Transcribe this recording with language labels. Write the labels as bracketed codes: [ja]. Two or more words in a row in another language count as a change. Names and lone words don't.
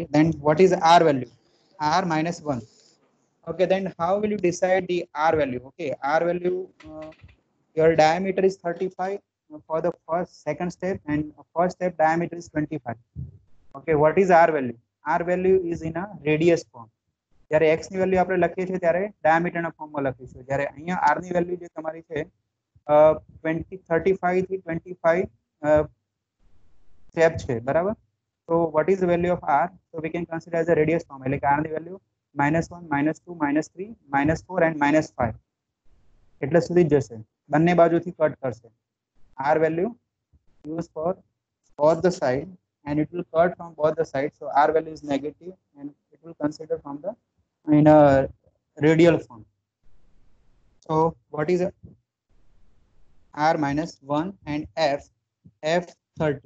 [en] Then what is R value? R minus 1. Okay, then how will you decide the R value? Okay, R value. Your diameter is 35 for the second step, and first step diameter is 25. Okay, what is r value? R value is in a radius form. [gu] જ્યારે x ની વેલ્યુ આપણે લખીએ છીએ ત્યારે ડાયામીટર ના ફોર્મમાં લખીશું. જ્યારે અહીંયા r ની વેલ્યુ જે તમારી છે 35 થી 25 સ્ટેપ છે, બરાબર? [en] So what is the value of r? So we can consider as a radius form. [gu] એટલે કે r ની વેલ્યુ -1, -2, -3, -4 and -5 એટલે સુધી જશે. બંને બાજુથી કટ કરશે. [en] r value used for both the side and it will cut from both the sides. So r value is negative and it will consider from the in a radial form. So what is r minus 1 and f 30?